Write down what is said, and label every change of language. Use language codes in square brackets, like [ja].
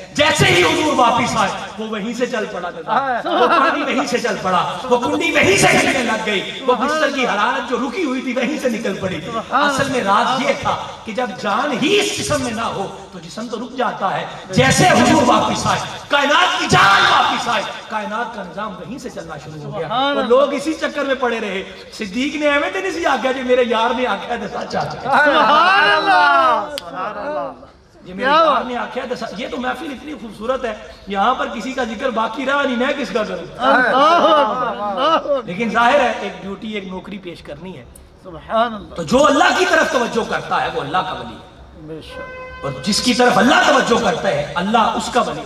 [ur] جیسے ہی حضور واپس آئے وہ وہیں سے چل پڑا، وہ پانی وہیں سے چل پڑا، وہ کنڈی وہیں سے ہلنے لگ گئی، وہ بستر کی حرارت جو رکی ہوئی تھی وہیں سے نکل پڑی. اصل میں راز یہ تھا کہ جب جان ہی اس جسم میں نہ ہو تو جسم تو رک جاتا ہے. جیسے حضور واپس آئے، کائنات کی جان واپس آئے، کائنات کا نظام وہیں سے چلنا شروع ہو گیا. اور لوگ اسی چکر میں پڑے رہے. [pa] صدیق نے ایویں تے نہیں سی آکھیا جی میرے یار نے آکھیا تے سچ آ چکا. [ur] سبحان اللہ. [pa] یہ میرے یار نے آکھیا تے سچ. [ur] یہ تو محفل اتنی خوبصورت ہے، یہاں پر کسی کا ذکر باقی رہا نہیں، میں کس کا کروں. لیکن ظاہر ہے ایک ڈیوٹی، ایک نوکری پیش کرنی ہے. سبحان اللہ. تو جو اللہ کی طرف توجہ کرتا ہے وہ اللہ کا ولی ہے، بے شک. اور جس کی طرف اللہ توجہ کرتا ہے اللہ اس کا ولی.